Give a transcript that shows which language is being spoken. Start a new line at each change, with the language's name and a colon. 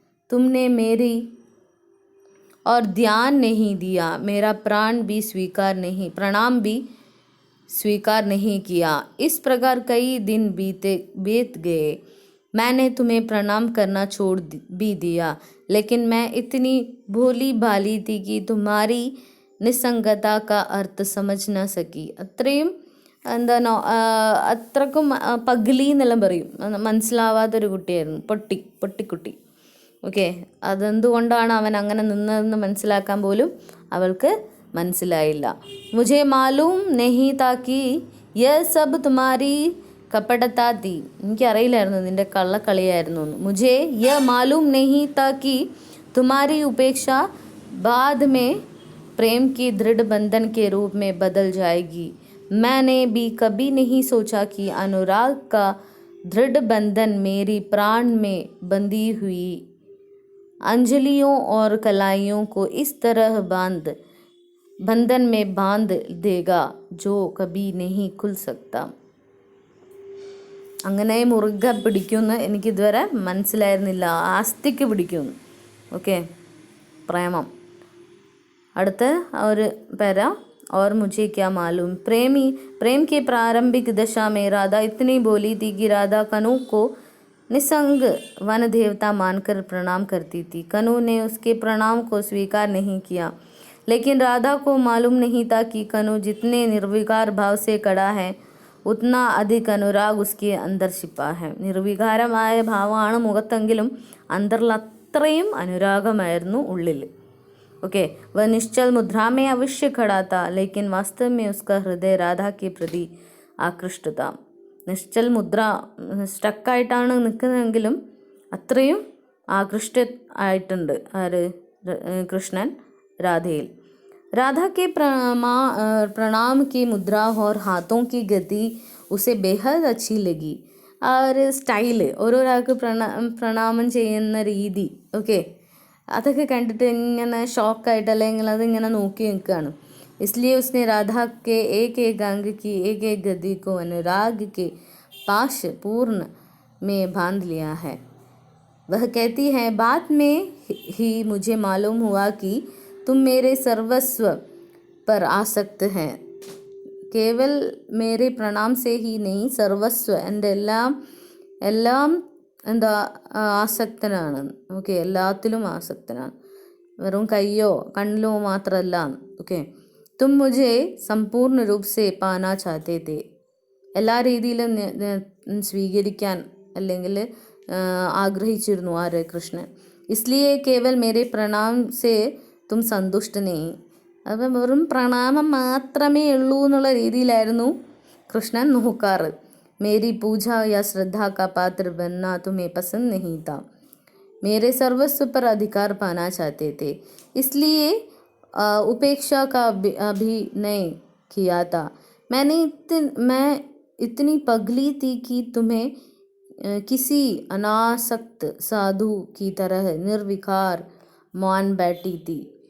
Hindi: तुमने मेरी और ध्यान नहीं दिया, मेरा प्रणाम भी स्वीकार नहीं किया. इस प्रकार कई दिन बीत गए. मैंने तुम्हें प्रणाम करना छोड़ भी दिया, लेकिन मैं इतनी भोली भाली थी कि तुम्हारी നിസ്സംഗത का अर्थ समझ न सकी.
Malayalam: അത്രയും എന്താണോ അത്രക്കും പഗ്ലി എന്നെല്ലാം പറയും, മനസ്സിലാവാത്തൊരു കുട്ടിയായിരുന്നു, പൊട്ടിക്കുട്ടി. ഓക്കെ, അതെന്തുകൊണ്ടാണ് അവൻ അങ്ങനെ നിന്നതെന്ന് മനസ്സിലാക്കാൻ പോലും അവൾക്ക് മനസ്സിലായില്ല.
Hindi: മുझे मालूम नहीं था कि यह सब तुम्हारी कपटता थी.
Malayalam: എനിക്കറിയില്ലായിരുന്നു നിൻ്റെ കള്ളക്കളിയായിരുന്നു എന്ന്.
Hindi: मुझे यह मालूम नहीं था कि तुम्हारी उपेक्षा बाद में प्रेम की दृढ़ बंधन के रूप में बदल जाएगी. मैंने भी कभी नहीं सोचा कि अनुराग का दृढ़ बंधन मेरी प्राण में बंधी हुई अंजलियों और कलाइयों को इस तरह बंधन में बांध देगा जो कभी नहीं खुल सकता.
Malayalam: അങ്ങനെ മുറുകെ പിടിക്കുമെന്ന് എനിക്കിതുവരെ മനസ്സിലായിരുന്നില്ല. ആസ്തിക്ക് പിടിക്കുമെന്ന്. ഓക്കെ, പ്രേമം. അടുത്ത ഒരു പേര
Hindi: और मुझे क्या मालूम. प्रेम के प्रारंभिक दशा में राधा इतनी बोली थी कि राधा कनु को निसंग वन देवता मानकर प्रणाम करती थी. कनु ने उसके प्रणाम को स्वीकार नहीं किया, लेकिन राधा को मालूम नहीं था कि कनु जितने निर्विकार भाव से खड़ा है उतना अधिक अनुराग उसके अंदर छिपा है.
Malayalam: നിർവികാരമായ ഭാവമാണ് മുഖത്തെങ്കിലും അന്തറിൽ അത്രയും അനുരാഗമായിരുന്നു ഉള്ളിൽ.
Hindi: ओके, वह निश्चल मुद्रा में अवश्य खड़ा था, लेकिन वास्तव में उसका हृदय राधा के प्रति आकृष्ट था.
Malayalam: നിശ്ചൽ മുദ്ര സ്റ്റക്കായിട്ടാണ് നിൽക്കുന്നതെങ്കിലും അത്രയും ആകൃഷ്ട ആയിട്ടുണ്ട് ആര്, കൃഷ്ണൻ രാധയിൽ.
Hindi: राधा के प्रणाम की मुद्रा और हाथों की गति उसे बेहद अच्छी लगी.
Malayalam: ആ ഒരു സ്റ്റൈല്, ഓരോരാൾക്ക് പ്രണാമം ചെയ്യുന്ന രീതി, ഓക്കെ, അതൊക്കെ കണ്ടിട്ട് ഇങ്ങനെ ഷോക്കായിട്ട് അല്ലെങ്കിൽ അതിങ്ങനെ നോക്കി നിൽക്കുകയാണ്.
Hindi: इसलिए उसने राधा के एक एक अंग की एक एक गति को अनुराग के पाश पूर्ण में बांध लिया है. वह कहती है, बाद में ही मुझे मालूम हुआ कि तुम मेरे सर्वस्व पर आसक्त हैं. केवल मेरे प्रणाम से ही नहीं,
Malayalam: സർവസ്വ എൻ്റെ എല്ലാം എന്താ ആസക്തനാണ്. ഓക്കെ, എല്ലാത്തിലും ആസക്തനാണ്, വെറും കയ്യോ കണ്ണിലോ മാത്രമല്ല.
Hindi: ഓക്കെ, തും മുझे संपूर्ण रूप से पाना चाहते थे.
Malayalam: എല്ലാ രീതിയിലും സ്വീകരിക്കാൻ അല്ലെങ്കിൽ ആഗ്രഹിച്ചിരുന്നു ആര്, കൃഷ്ണൻ.
Hindi: इसलिए केवल मेरे प्रणाम से तुम संतुष्ट नहीं.
Malayalam: അപ്പം വെറും പ്രണാമം മാത്രമേ ഉള്ളൂ എന്നുള്ള രീതിയിലായിരുന്നു കൃഷ്ണൻ നോക്കാറ്.
Hindi: मेरी पूजा या श्रद्धा का पात्र बनना तुम्हें पसंद नहीं था. मेरे सर्वस्व पर अधिकार पाना चाहते थे, इसलिए उपेक्षा का अभिनय किया था. मैं इतनी पगली थी कि तुम्हें किसी अनासक्त साधु की तरह निर्विकार मान बैठी थी.